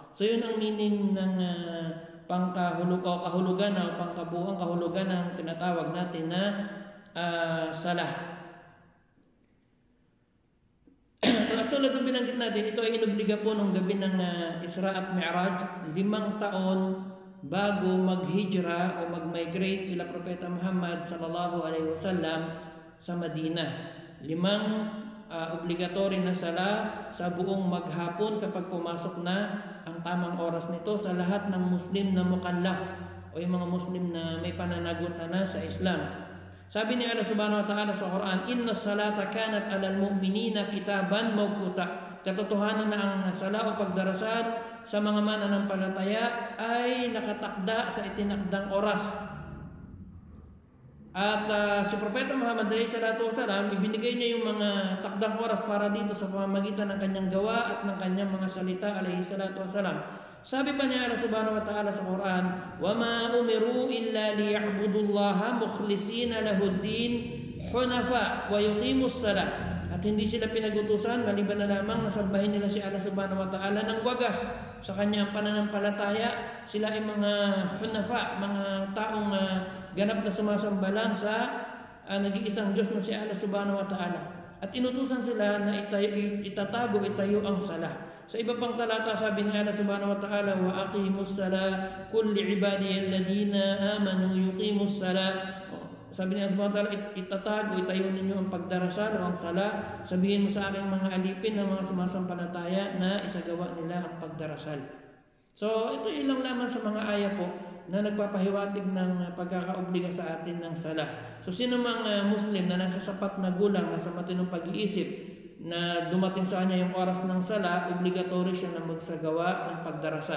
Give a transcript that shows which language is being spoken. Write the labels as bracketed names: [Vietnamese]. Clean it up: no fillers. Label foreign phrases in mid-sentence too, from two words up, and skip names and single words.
[Filipino] So yun ang meaning ng kahulugan o pangkabuang kahulugan ng tinatawag natin na salah. At tulad ng binanggit natin, ito ay inubliga po nung gabi ng Isra at Mi'raj, 5 taon bago mag-hijra o mag-migrate sila Propeta Muhammad [Arabic] صلى الله عليه وسلم [Filipino] sa Madina. 5 obligatory na sala sa buong maghapon kapag pumasok na ang tamang oras nito sa lahat ng Muslim na mukallaf o yung mga Muslim na may pananagutan na sa Islam. Sabi ni Allah [Arabic] سبحانه وتعالى [Filipino] sa Quran, [Arabic] إن الصلاة كانت على المؤمنين كتابا موقوتا. [Filipino] Katotohanan na ang sala o pagdarasal sa mga mananampalataya ay nakatakda sa itinakdang oras. At si Propeta Muhammad SAW, ibinigay niya yung mga takdang oras para dito sa pamamagitan ng kanyang gawa at ng kanyang mga salita SAW. Sabi pa niya Allah [Arabic] سبحانه وتعالى [Filipino] sa Quran, [Arabic] وَمَا أُمِرُوا إِلَّا لِيَعْبُدُوا اللَّهَ مُخْلِصِينَ لَهُ الدِّينَ حُنَفَاءَ وَيُقِيمُوا الصَّلَاةَ. [Filipino] At hindi sila pinagutusan maliban na lamang na sambahin nila si Allah [Arabic] سبحانه وتعالى [Filipino] ng wagas sa kanyang pananampalataya. Sila ay mga hunafa, mga taong ganap na sumasamba lang sa nag-iisang Diyos na si Allah [Arabic] سبحانه وتعالى. [Filipino] At inutusan sila na itatago, itayo ang sala. Sa iba pang talata, sabi ni Allah [Arabic] سبحانه وتعالى, وأقيموا الصلاة قل لعبادي الذين آمنوا يقيموا الصلاة. [Filipino] Sabi ni Allah [Arabic] سبحانه وتعالى, [Filipino] itatago, itayo ninyo ang pagdarasal o ang sala. Sabihin mo sa aking mga alipin ng mga sumasampalataya na isagawa nila ang pagdarasal. So ito ilang laman sa mga aya po na nagpapahiwatig ng pagkakaobliga sa atin ng sala. So sino mang Muslim na nasa sapat na gulang, nasa matinong pag-iisip, na dumating sa kanya yung oras ng sala, obligatory siya na magsagawa ng pagdarasal.